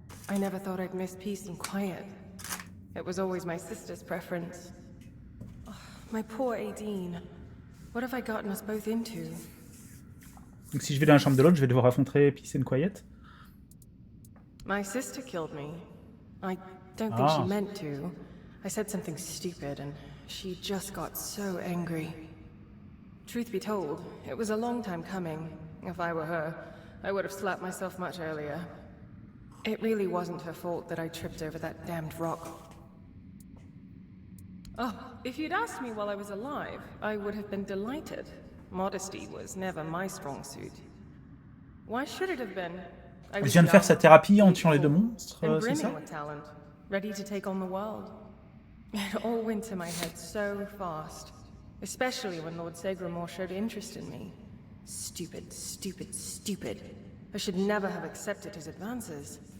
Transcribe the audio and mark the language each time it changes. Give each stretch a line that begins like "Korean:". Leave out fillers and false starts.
English: I never thought I'd miss peace and quiet. It was always my sister's preference. Oh, my poor Aideen. What have I gotten us both into?
French: Donc si je vais dans la chambre de l'autre, je vais devoir affronter Peace and Quiet.
English: My sister killed me. I don't think she meant to. I said something stupid and she just got so angry. Truth be told, it was a long time coming. If I were her, I would have slapped myself much earlier. It really wasn't her fault that I tripped over that damned rock. Oh, if you'd asked me while I was alive, I would have been delighted. Modesty was never my strong suit. Why should it have been?
French: Elle vient de faire sa thérapie en tuant les deux monstres, c'est ça?
English: Talent, ready to take on the world. It all went to my head so fast, especially when Lord Segramore showed interest in me. Stupid, stupid, stupid. I should never have accepted his advances.